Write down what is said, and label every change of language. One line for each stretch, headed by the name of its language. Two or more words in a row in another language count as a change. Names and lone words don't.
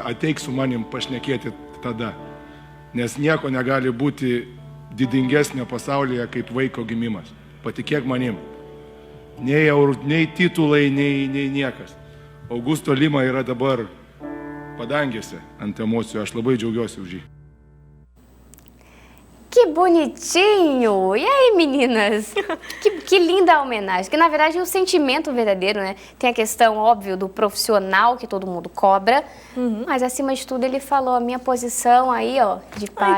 Lithuanian: Ateik su manim pašnekėti tada. Nes nieko negali būti didingesnio pasaulyje kaip vaiko gimimas. Patikėk manim. Nei titulai, nei niekas. Augusto Lima yra dabar padangėse ant emocijų. Aš labai džiaugiuosi už jį.
Portuguese: Que bonitinho! E aí, meninas? Que linda homenagem. Que, na verdade, é um sentimento verdadeiro, né? Tem a questão, óbvio, do profissional que todo mundo cobra. Mas, acima de tudo, ele falou a minha posição aí, ó, de pai.